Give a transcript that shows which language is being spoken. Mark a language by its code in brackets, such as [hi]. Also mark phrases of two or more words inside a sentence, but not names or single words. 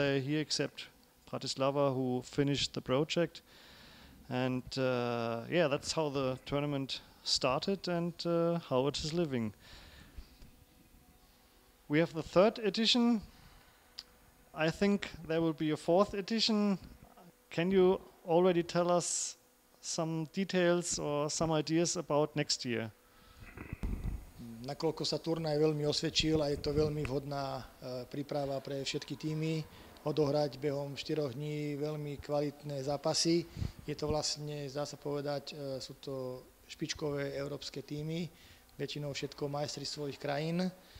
[en] They're here except Bratislava, who finished the project, and that's how the tournament started and how it is living. We have the third edition. I think there will be a fourth edition. can you already tell us some details or some ideas about next year? [sk] Nakoľko sa turnaj veľmi osvedčil a je to veľmi vhodná príprava pre všetky týmy, odohrať behom 4 dní veľmi kvalitné zápasy. Je to vlastne, zdá sa povedať, sú to špičkové európske týmy, väčšinou všetko majstri svojich krajín.